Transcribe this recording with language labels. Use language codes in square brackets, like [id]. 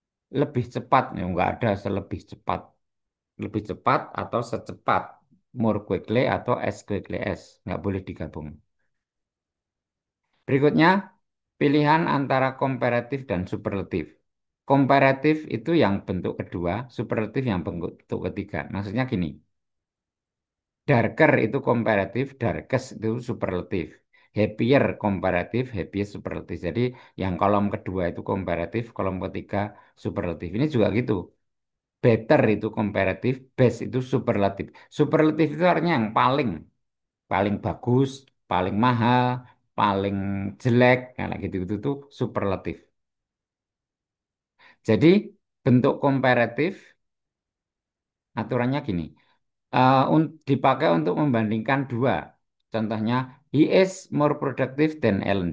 [id] Selebih cepat, ya, nggak ada selebih cepat. Lebih cepat atau secepat. [en] More quickly [id] atau [en] as quickly as. [id] Nggak boleh digabung. Berikutnya, pilihan antara komparatif dan superlatif. Komparatif itu yang bentuk kedua, superlatif yang bentuk ketiga. Maksudnya gini, darker itu komparatif, darkest itu superlatif. Happier komparatif, happiest superlatif. Jadi yang kolom kedua itu komparatif, kolom ketiga superlatif. Ini juga gitu. Better itu komparatif, best itu superlatif. Superlatif itu artinya yang paling, paling bagus, paling mahal, paling jelek, kayak gitu-gitu tuh superlatif. Jadi bentuk komparatif aturannya gini, dipakai untuk membandingkan dua. Contohnya, [en] he is more productive than Ellen.